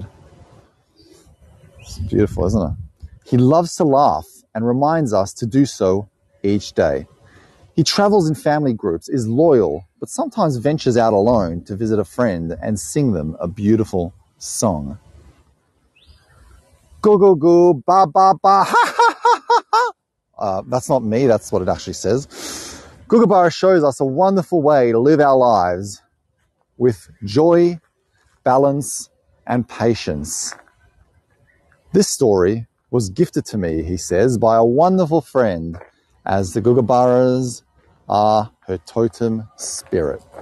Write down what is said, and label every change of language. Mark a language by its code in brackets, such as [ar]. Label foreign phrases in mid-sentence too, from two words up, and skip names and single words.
[en] It's beautiful, isn't it? He loves to laugh and reminds us to do so each day. He travels in family groups, is loyal, but sometimes ventures out alone to visit a friend and sing them a beautiful song. Go, go, go, ba, ba, ba, ha, ha, ha, ha, ha. That's not me, that's what it actually says. Gugabara shows us a wonderful way to live our lives with joy, balance, and patience. This story was gifted to me, he says, by a wonderful friend, as the Gugabaras are her totem spirit.